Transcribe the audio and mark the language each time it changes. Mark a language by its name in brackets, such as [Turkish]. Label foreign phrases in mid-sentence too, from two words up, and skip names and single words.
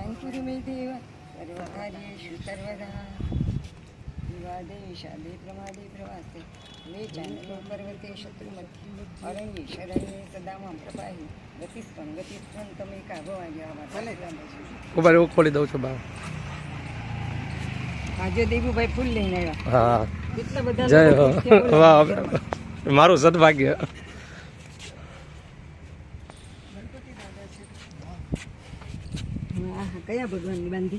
[Sanskrit] कुरु मे देव सर्वकार्येषु सर्वदा विवादे विषादे प्रमादे प्रवासे मे चानलो पर्वते शत्रुमध्ये अरण्ये शरण्ये सदा मां प्रपाहि गतिस्त्वं तमेका भवानी [Gujarati] ઉભા એવું ખોલી દઉં છું બા. આજે દેવુભાઈ ફૂલ લઈને આવ્યા. હા કેટલા બધા જય લોકો હો. છે, બોલો. વાહ મારું સદભાગ્ય. હા, કયા ભગવાનની બાંધી?